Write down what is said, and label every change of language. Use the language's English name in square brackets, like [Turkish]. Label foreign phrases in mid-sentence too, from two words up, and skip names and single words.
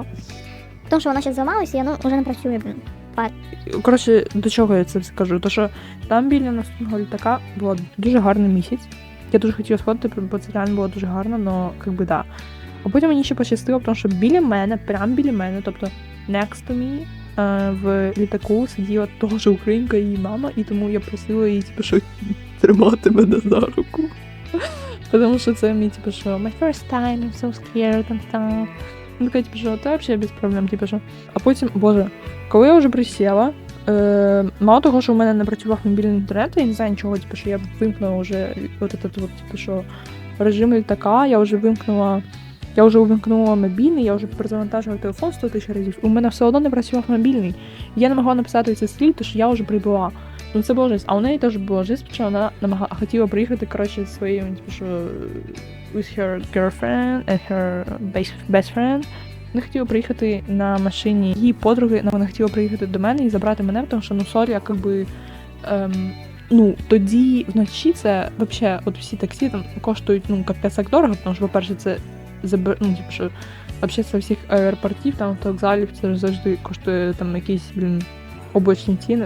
[Ukrainian] Тому що воно ще зламалося, і воно вже не працює. Коротше, до чого я це все кажу? То що там біля наступного літака було дуже гарний місяць. Я дуже хотіла сходити, бо це реально було дуже гарно, але якби да. А потім мені ще пощастило, тому що біля мене, прямо біля мене, тобто [English] next to me, [Ukrainian] в літаку сиділа того ж українка і її мама, і тому я просила її, типу, що тримати мене за руку. Тому що це мій, типу, що [English] my first time, I'm so scared and stuff. [Ukrainian] Ну, така, типу, що це взагалі без проблем, типу, що. А потім, боже, коли я вже присіла, мало того, що у мене не працював мобільний інтернет, я не знаю нічого, типу, що я вимкнула вже от этот, типу, що режим літака, я вже увімкнула мобільний, я вже перезавантажувала телефон 100 000 разів, у мене все одно не працював мобільний. Я не могла написати цей слід, тому що я вже прибула. Ну це було жесть. А у неї теж було жесть, що вона хотіла приїхати, коротше, зі своїм, типу, що [English] with her girlfriend and her best friend. [Ukrainian] Вона хотіла приїхати на машині її подруги, вона хотіла приїхати до мене і забрати мене, тому що, ну, сорі, якби, ну, тоді вночі це, взагалі, от всі таксі там коштують, ну, капець як дорого, тому що, по-перше, це, ну, типу, що, взагалі, з всіх аеропортів, там, вокзалів, це завжди коштує, там, якісь, облачні ціни.